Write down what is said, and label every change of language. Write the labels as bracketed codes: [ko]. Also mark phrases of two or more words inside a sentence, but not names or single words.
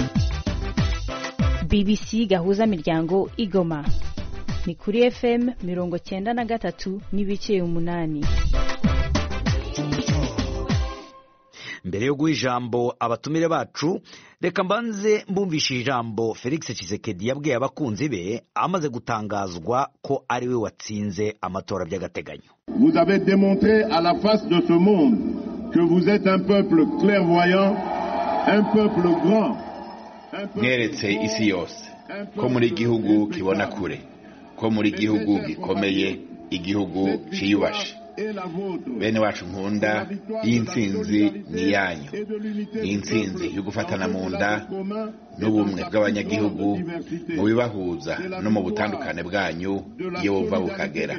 [rw] BBC gahuza miryango Igoma ni kuri FM 93.8. Mbere yo guha ijambo abatumire bacu, reka mbanze mbumvishe ijambo Felix Tshisekedi yabwiye abakunzi be amaze gutangazwa ko ari we watsinze amatora by'agateganyo. [fr] Vous avez démontré à la face de ce monde que vous êtes un peuple clairvoyant, un peuple grand. [rn] Mweretse isi yose ko muri igihugu kibona kure, ko muri igihugu gikomeye, igihugu ciyubashe. Bene wacu nkunda, iyi ntsinzi ni yanyu. Iyi ntsinzi yo gufatana mu nda n'ubumwe bw'abanyagihugu mu bibahuza no mu butandukane bwanyu iyo buva bukagera.